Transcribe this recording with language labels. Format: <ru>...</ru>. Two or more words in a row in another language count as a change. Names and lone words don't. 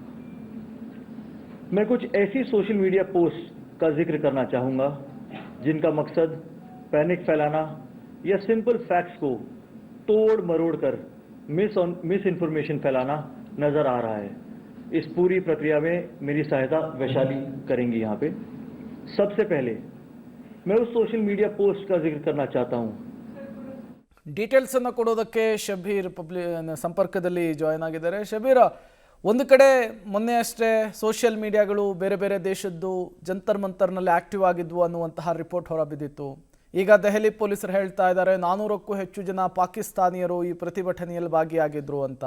<hi>मैं कुछ ऐसी</hi> <en>social media post</en> <hi>का जिक्र करना चाहूँगा जिनका मकसद पैनिक फैलाना या</hi> <en>simple facts</en> <hi>को तोड़ मरोड़ कर मिस इन्फॉर्मेशन फैलाना नज़र आ रहा है. इस पूरी प्रक्रिया में मेरी सहायता वैशाली करेंगी. यहाँ पे सबसे पहले मैं उस</hi> <en>social media post</en> <hi>का जिक्र करना चाहता हूँ.</hi> <kn>ಡೀಟೇಲ್ಸ್ ಅನ್ನು ಕೊಡೋದಕ್ಕೆ ಶಬೀರ್ ಸಂಪರ್ಕದಲ್ಲಿ ಜಾಯ್ನ್ ಆಗಿದ್ದಾರೆ. ಶಬೀರ್, ಒಂದು ಕಡೆ ಮೊನ್ನೆ ಅಷ್ಟೇ</kn> <en>social media</en> <kn>ಬೇರೆ ಬೇರೆ ದೇಶದ್ದು ಜಂತರ್ ಮಂತರ್ನಲ್ಲಿ ಆಕ್ಟಿವ್ ಆಗಿದ್ವು ಅನ್ನುವಂತಹ ರಿಪೋರ್ಟ್ ಹೊರಬಿದ್ದಿತ್ತು. ಈಗ ದೆಹಲಿ ಪೊಲೀಸರು ಹೇಳ್ತಾ ಇದ್ದಾರೆ 400ಕ್ಕೂ ಹೆಚ್ಚು ಜನ ಪಾಕಿಸ್ತಾನಿಯರು ಈ ಪ್ರತಿಭಟನೆಯಲ್ಲಿ ಭಾಗಿಯಾಗಿದ್ರು ಅಂತ.</kn>